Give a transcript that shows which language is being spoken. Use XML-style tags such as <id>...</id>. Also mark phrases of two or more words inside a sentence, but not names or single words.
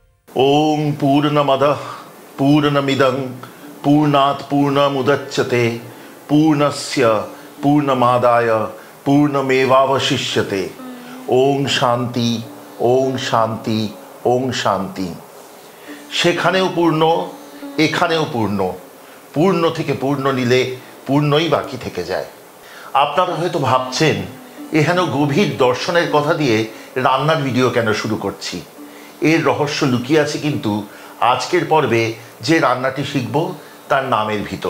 <sa>ओं पूर्णमदः पूर्णमिदं पूर्णात् पूर्णमुदच्यते पूर्णस्य पूर्णमादाय पूर्णमेवावशिष्यते। ओं शांति ओं शांति ओं शांति।</sa> <bn>সেখানেও পূর্ণ এখানেও পূর্ণ, পূর্ণ থেকে পূর্ণ নিলে পূর্ণই বাকি থেকে যায়। আপনারা হয়তো ভাবছেন এখানে গভীর দর্শনের কথা দিয়ে রান্নার ভিডিও কেন শুরু করছি। এর রহস্য লুকিয়ে আছে কিন্তু আজকের পর্বে যে রান্নাটি শিখব তার নামের ভিতর।</bn>